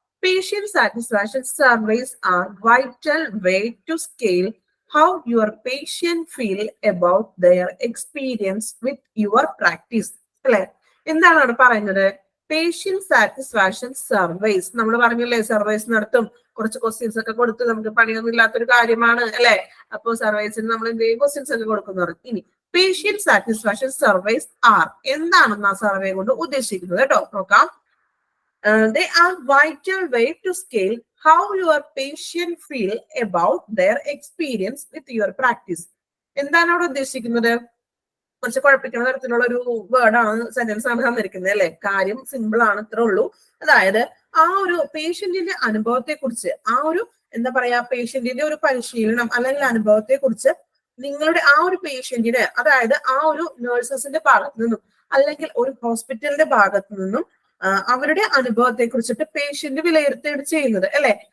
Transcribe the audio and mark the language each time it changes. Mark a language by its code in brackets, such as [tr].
[en] Patient satisfaction surveys are vital way to scale how your patient feel about their experience with your practice. [ml] അല്ലെ? എന്താണ് അവിടെ പറയുന്നത്? Patient satisfaction surveys. നമ്മൾ പറഞ്ഞില്ലേ surveys നടത്തും, കുറച്ച് ക്വസ്റ്റ്യൻസ് ഒക്കെ കൊടുത്ത് നമുക്ക് പണിയൊന്നും ഇല്ലാത്തൊരു കാര്യമാണ് അല്ലെ? അപ്പൊ സർവേസിന് നമ്മൾ എന്തെങ്കിലും ക്വസ്റ്റ്യൻസ് ഒക്കെ കൊടുക്കുന്നു. ഇനി പേഷ്യന്റ് സാറ്റിസ്ഫാക്ഷൻ സർവേസ് ആർ എന്താണെന്ന് ആ സർവേ കൊണ്ട് ഉദ്ദേശിക്കുന്നത് കേട്ടോ. നോക്കാം. [en] They are vital way to scale how your patient feel about their experience with your practice. [ml] എന്താണ് അവിടെ ഉദ്ദേശിക്കുന്നത്? കുറച്ച് കുഴപ്പിക്കുന്ന തരത്തിലുള്ള ഒരു വേർഡാണ്, സെന്റൻസ് ആണ് തന്നിരിക്കുന്നത് അല്ലെ? കാര്യം സിമ്പിൾ ആണ്, ഇത്രേ ഉള്ളൂ. അതായത് ആ ഒരു പേഷ്യന്റിന്റെ അനുഭവത്തെ കുറിച്ച്, ആ ഒരു എന്താ പറയാ, പേഷ്യന്റിന്റെ ഒരു പരിശീലനം അല്ലെങ്കിൽ അനുഭവത്തെ കുറിച്ച് നിങ്ങളുടെ ആ ഒരു പേഷ്യന്റിന്, അതായത് ആ ഒരു നഴ്സസിന്റെ ഭാഗത്തു നിന്നും അല്ലെങ്കിൽ ഒരു ഹോസ്പിറ്റലിന്റെ ഭാഗത്തു നിന്നും അവരുടെ അനുഭവത്തെ കുറിച്ചിട്ട് പേഷ്യന്റ് വിലയിരുത്തുകയാണ് ചെയ്യുന്നത് അല്ലെ?